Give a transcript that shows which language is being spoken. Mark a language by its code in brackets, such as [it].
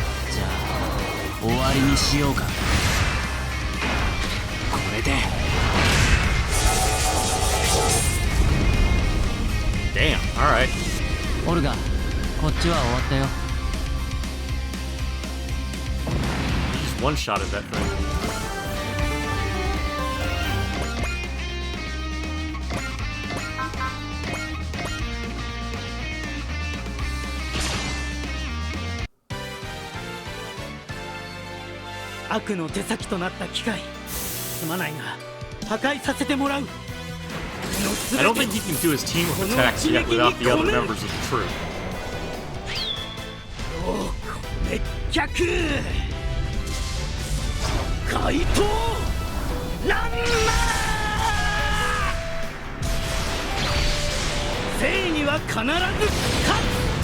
[ja] じゃあ終わりにしようか。これで [en] Damn, alright. [ja] オルガ、こっちは終わったよ。 [en] Just one shot at that thing. [ja] "悪の手先となった機械、すまないが破壊させてもらう。 [en] I don't think he can do his team with attacks yet without the other members of the troop. [ja] 滅却怪盗ランマー、正義は必ず勝つ。